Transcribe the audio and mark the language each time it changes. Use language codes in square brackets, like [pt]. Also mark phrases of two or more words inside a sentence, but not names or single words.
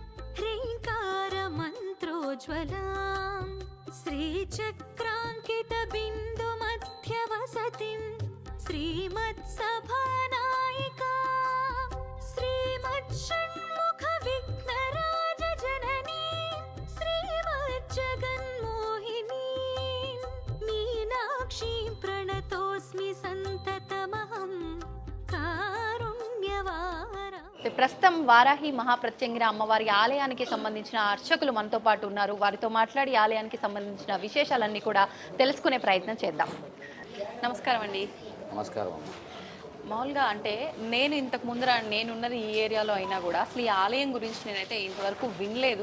[sa] ह्रीङ्कारमन्त्रोज्ज्वलां श्रीचक्राङ्कितबिन्दुमध्यवसतिं श्रीमत्सभानायिकां श्रीमच्छण्मुखविघ्नराजजननीं श्रीमज्जगन्मोहिनीं मीनाक्षीं प्रणतोऽस्मि सन्ततमहं कारुण्यवारां. [te] ప్రస్తుతం వారాహి మహాప్రత్యంగిర అమ్మవారి ఆలయానికి సంబంధించిన అర్చకులు మనతో పాటు ఉన్నారు. వారితో మాట్లాడి ఆలయానికి సంబంధించిన విశేషాలన్నీ కూడా తెలుసుకునే ప్రయత్నం చేద్దాం. నమస్కారం అండి. నమస్కారం. మామూలుగా అంటే నేను ఇంతకు ముందర నేనున్నది ఈ ఏరియాలో అయినా కూడా అసలు ఈ ఆలయం గురించి నేనైతే ఇంతవరకు వినలేదు.